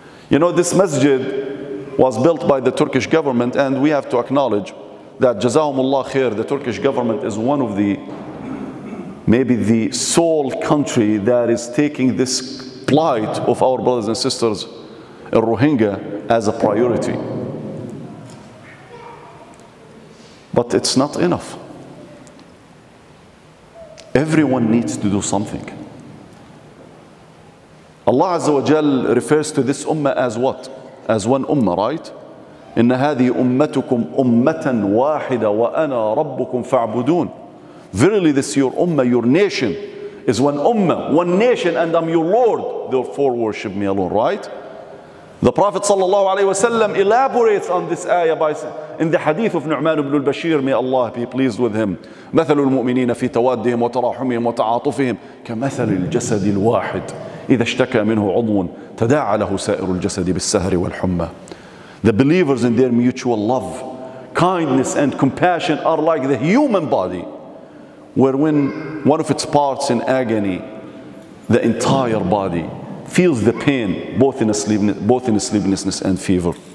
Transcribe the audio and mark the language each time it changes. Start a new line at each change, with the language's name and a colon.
English: You know, this masjid was built by the Turkish government, and we have to acknowledge that Jazahumullah khair, the Turkish government is one of the, maybe the sole country that is taking this plight of our brothers and sisters in Rohingya as a priority. But it's not enough. Everyone needs to do something. Allah Azza wa Jal refers to this ummah as what? As one ummah, right?
Arabic: إن هذه أمتكم أمة واحدة وأنا ربكم فاعبدون.
English: Verily this your ummah, your nation is one ummah, one nation, and I'm your Lord, therefore worship me alone, right? The Prophet ﷺ elaborates on this ayah in the hadith of Nu'man ibn al-Bashir, may Allah be pleased with him.
Arabic: مثل المؤمنين في توادهم وتراحمهم وتعاطفهم كمثل الجسد الواحد إذا اشتكى منه عضو تداعى له سائر الجسد بالسهر والحمى.
English: The believers in their mutual love, kindness and compassion are like the human body, where when one of its parts in agony, the entire body feels the pain, both in sleeplessness and fever.